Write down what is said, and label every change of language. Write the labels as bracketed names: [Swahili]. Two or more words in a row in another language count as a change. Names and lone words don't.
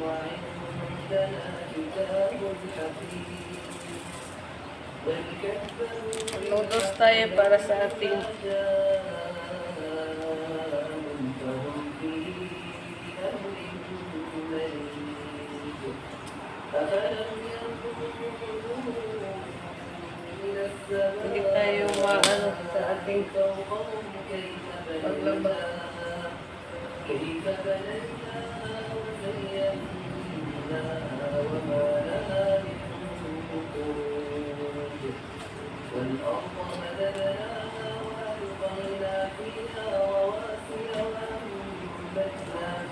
[Filipino] Noodles tayo para sa ating hindi tayo maano sa ating paglaba. [Arabic] كيف بنيناها وزيناها وما لها من فروج والأرض مددناها وألقينا فيها رواسي وأنبتنا